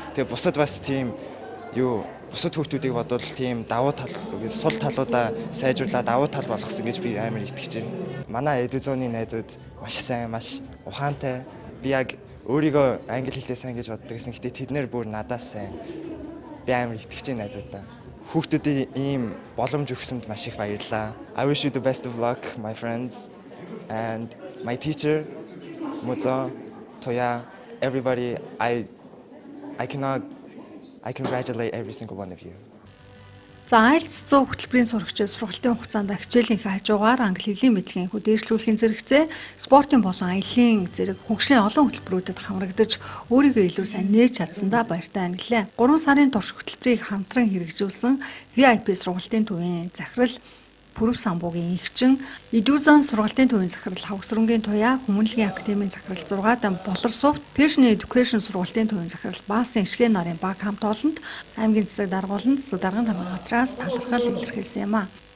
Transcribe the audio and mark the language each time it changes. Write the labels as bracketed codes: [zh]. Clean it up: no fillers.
[mn] Тэгээ бусад бас тийм бусад хүүхдүүдийг бодвол тийм давуу тал, сул талуудаа сайжруулаад давуу тал болгосон гэж би амар итгэж байна. Манай Эдүзоны найзууд маш сайн, маш ухаантай. Би яг өөрийгөө англи хэлтэй сайн гэж боддог гэсэн. Гэхдээ тэднэр бүр надаас сайн. Би амар итгэж байна найзуудаа. Хүүхдүүдэд ийм боломж өгсөнд маш их баярлалаа. [en] I wish you the best of luck, my friends, and my teacher, Muzo, Toya, everybody. I congratulate every single one of you. [mn] За IELTS 100 хөтөлбөрийн сурагчид сургалтын хугацаанд хичээлийнхээ хажуугаар англи хэлний мэдлэгийн дээшлүүлэхийн зэрэгцээ спортын болон аяллийн зэрэг хөгжлийн олон хөтөлбөрүүдэд хамрагдаж өөрийгөө илүү сайн нээж чадсандаа баяртай байна гэлээ. 3 сарын турш хөтөлбөрийг хамтран хэрэгжүүлсэн VIP сургалтын төвийн захирал Пүрэв самбуугийн эгчин, Эдүзон сургалтын төвийн захирал Хавгсрынгийн туяа, Хүмүүнлэгийн академийн захирал 6 дан Болорсовт, Passion Education сургалтын төвийн захирал Баасан Ишгэ нарын баг хамт олонд аймгийн засаг даргууланд засаг даргын тамирын газраас талархал илэрхийлсэн юм а.